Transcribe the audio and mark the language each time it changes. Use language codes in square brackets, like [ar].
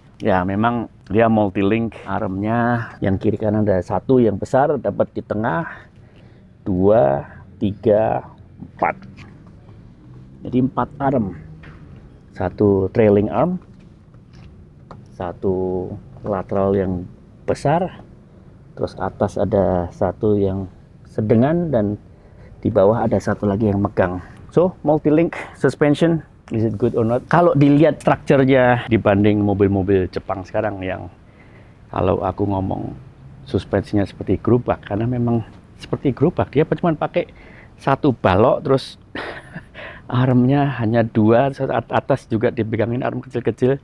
[id] Ya memang dia multi-link, armnya yang kiri kanan ada satu yang besar, dapat di tengah 2, 3, 4. Jadi 4 arm. Satu trailing arm, satu lateral yang besar, terus atas ada satu yang sedengan, dan di bawah ada satu lagi yang megang. [en] So, multi-link suspension, is it good or not? [id] Kalau dilihat strukturnya dibanding mobil-mobil Jepang sekarang yang kalau aku ngomong suspensinya seperti gerobak, karena memang seperti gerobak, dia cuma pakai satu balok, terus armnya hanya 2, atas juga dipegangin arm kecil-kecil.